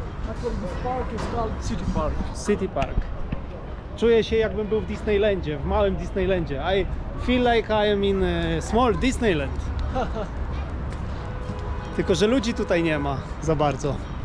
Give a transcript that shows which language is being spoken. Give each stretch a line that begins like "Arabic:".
English: Actually, this park is called City Park. City Park.
Polish: Czuję się, jakbym był w Disneylandzie, w małym Disneylandzie.
English: I feel like I am in a small Disneyland.
Polish: Tylko że ludzi tutaj nie ma za bardzo.